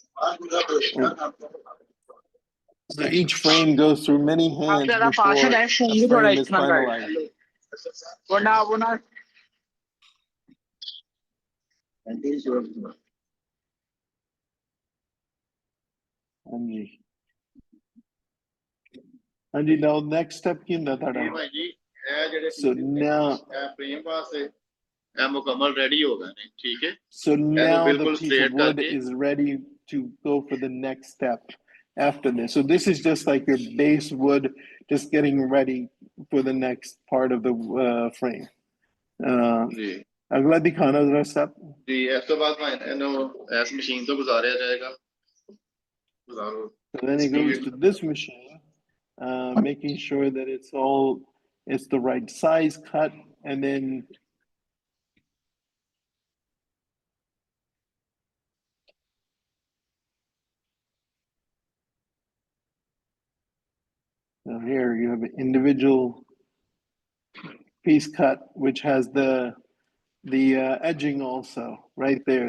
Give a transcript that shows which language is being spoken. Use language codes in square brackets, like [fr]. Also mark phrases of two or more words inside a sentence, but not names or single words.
[en] So each frame goes through many hands before a frame is finalized. [pa] ਹਾਂਜੀ [en] now next step [pa] ਕੀ ਹੁੰਦਾ ਤੁਹਾਡਾ? ਭਾਈ ਜੀ ਇਹ ਜਿਹੜੇ [en] So now [pa] frame ਵਾਸਤੇ ਇਹ ਮੁਕੰਮਲ ready ਹੋ ਗਏ ਨੇ ਠੀਕ ਹੈ [en] So [pa] ਇਹਨੂੰ [en] now the [pa] ਬਿਲਕੁਲ [en] piece straight of wood [pa] ਕਰਕੇ [en] is ready to go for the next step after this. So this is just like your base wood, just getting ready for the next part of the frame. [pa] ਜੀ ਅਗਲਾ ਦਿਖਾਣਾ ਜ਼ਰਾ step. ਜੀ ਇਸ ਤੋਂ ਬਾਅਦ ਭਾਈ ਇਹਨੂੰ ਇਸ ਮਸ਼ੀਨ ਤੋਂ ਗੁਜ਼ਾਰਿਆ ਜਾਏਗਾ ਗੁਜ਼ਾਰੋ [en] So then it goes to this machine, making sure that it's the right size cut, and then so here you have an individual piece cut, which has the edging also right there.